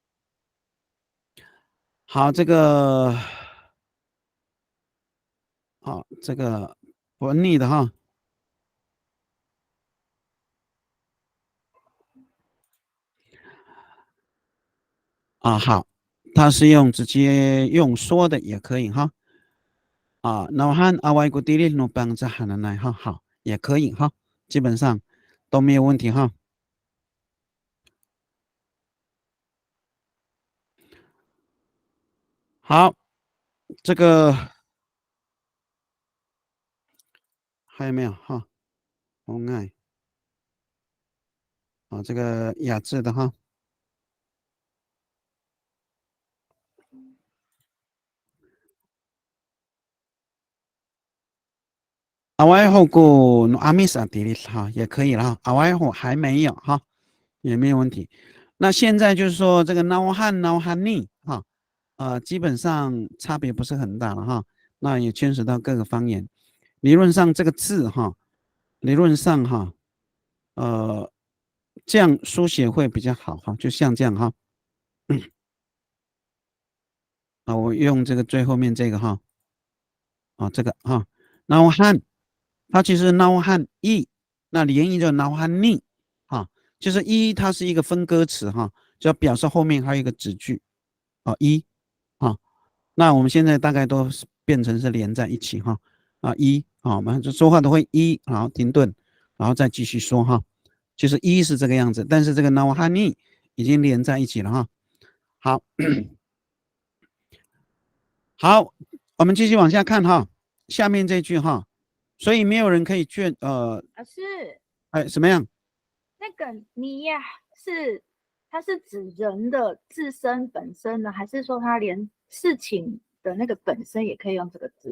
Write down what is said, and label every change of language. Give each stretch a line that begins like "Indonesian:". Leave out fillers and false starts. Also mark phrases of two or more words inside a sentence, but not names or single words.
Chinese: 好，这个好，这个文理的哈。啊，好，它是直接用说的也可以哈。啊 ，
Amis: nauhan awai kutiri nupang zahananai
Chinese: 哈，好，也可以哈，基本上都没有问题哈。好，这个还有没有哈？红爱啊，这个雅致的哈。
Amis: 阿外后顾阿米萨迪丽
Chinese: 哈也可以了哈，阿外后还没有哈，也没有问题。那现在就是说这个
Amis: now han now hani
Chinese: 哈，基本上差别不是很大了哈。那也牵扯到各个方言。理论上这个字哈，理论上哈，这样书写会比较好哈，就像这样哈。啊，我用这个最后面这个哈，啊，这个哈，
Amis: now han
Chinese: 它其实
Amis: now han e，
Chinese: 那连音就
Amis: now han ni
Chinese: 啊，就是一它是一个分割词哈，就要表示后面还有一个子句啊一啊，那我们现在大概都变成是连在一起哈啊一啊，我们就说话都会一，然后停顿，然后再继续说哈，就是一是这个样子，但是这个
Amis: now han ni
Chinese: 已经连在一起了哈。好，好，我们继续往下看哈，下面这句哈，所以没有人可以老师，哎，什么样？那个尼呀，它是指人的自身本身呢，还是说它连事情的那个本身也可以用这个字？